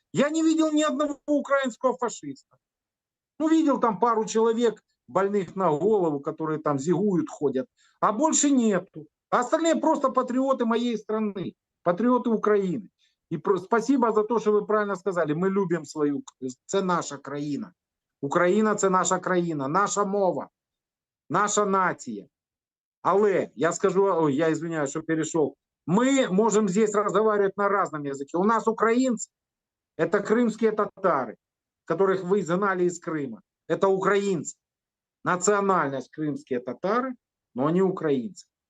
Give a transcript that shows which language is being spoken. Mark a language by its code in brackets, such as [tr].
[ru] Я не видел ни одного украинского фашиста. Ну, видел там пару человек, больных на голову, которые там зигуют, ходят. А больше нету. А остальные просто патриоты моей страны, патриоты Украины. И спасибо за то, что вы правильно сказали. Мы любим свою, [uk] це наша країна. Україна – це наша країна, наша мова, наша нація. Але, я скажу, [ru] я извиняюсь, что перешел, мы можем здесь разговаривать на разном языке. У нас украинцы – это крымские татары, которых вы изгнали из Крыма. Это украинцы. Национальность крымские татары, но они украинцы.